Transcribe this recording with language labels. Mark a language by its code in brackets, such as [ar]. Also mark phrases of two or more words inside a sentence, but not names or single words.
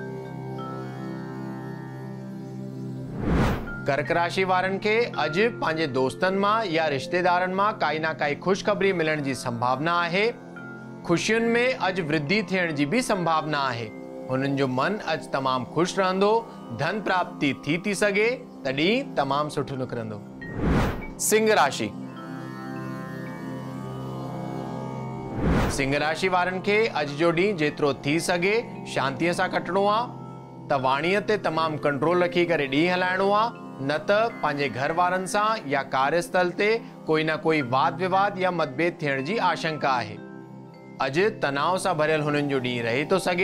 [sd] कर्क राशि वारनि खे अॼु पंहिंजे दोस्तनि मां या रिश्तेदारनि मां काई ना काई ख़ुशख़बरी मिलण जी संभावना आहे। ख़ुशियुनि में अॼु वृद्धि थियण जी बि संभावना आहे। हुननि जो मन अॼु तमामु ख़ुशि रहंदो। धन प्राप्ति थी सघे त ॾींहुं तमामु सुठो निकिरंदो। सिंह राशि। सिंह राशि वारनि खे अॼु जो ॾींहुं जेतिरो थी सघे शांतीअ सां कटणो आहे। त वाणीअ ते तमामु कंट्रोल रखी करे ॾींहुं हलाइणो आहे, न त पंहिंजे घर वारनि सां या कार्यस्थल ते कोई न कोई वाद विवाद या मतभेद थियण जी आशंका आहे। अॼु तनाव सां भरियल हुननि जो ॾींहुं रही थो सघे।